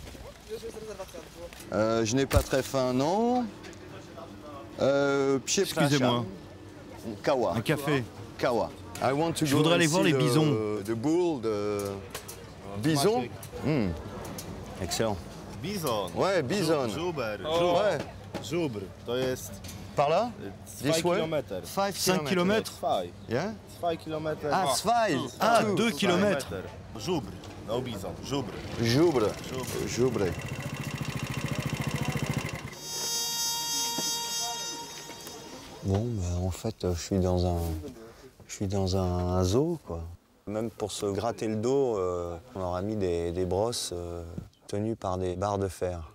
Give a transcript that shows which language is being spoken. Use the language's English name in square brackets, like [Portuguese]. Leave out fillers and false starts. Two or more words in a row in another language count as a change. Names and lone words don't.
[French] je n'ai pas très faim, non. Excusez-moi. [Polish] Kawa. [French] Un café. [Polish] Kawa. [French] Je voudrais aller voir les bisons. De bull, de bison. Excellent. [Polish] Bizon. [French] Ouais, bison. [Polish] Żuber. [French] Ouais. [Polish] Żubr. To jest [French] Par là? 2 [English] This way? kilometer. 5 km? 2. Yeah? 2 kilometer. [German] Ah, zwei. Ah, [English] Two. 2 km. [Polish] Żubr. No bizon. Żubr. [French] Joubre. Joubre. Bon, bah, en fait, je suis dans un zoo, quoi. Même pour se gratter le dos, on leur a mis des brosses tenues par des barres de fer.